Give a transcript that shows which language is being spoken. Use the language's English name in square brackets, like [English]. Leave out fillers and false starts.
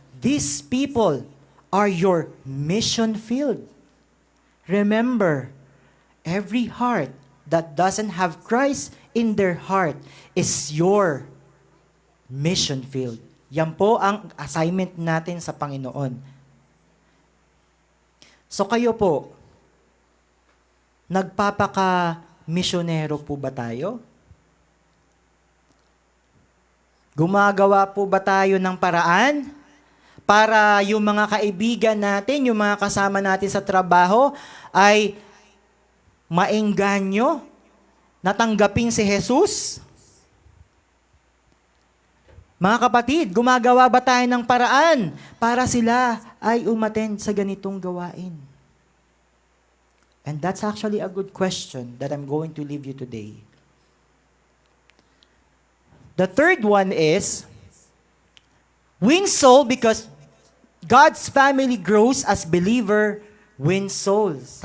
[English] These people are your mission field. Remember, every heart that doesn't have Christ in their heart is your mission field. [Filipino] Yan po ang assignment natin sa Panginoon. So kayo po, nagpapaka-misyonero po ba tayo? Gumagawa po ba tayo ng paraan para yung mga kaibigan natin, yung mga kasama natin sa trabaho ay maengganyo, natanggapin si Jesus? Mga kapatid, gumagawa ba tayo ng paraan para sila ay umattend sa ganitong gawain? [English] And that's actually a good question that I'm going to leave you today. The third one is, win soul because God's family grows as believer wins souls.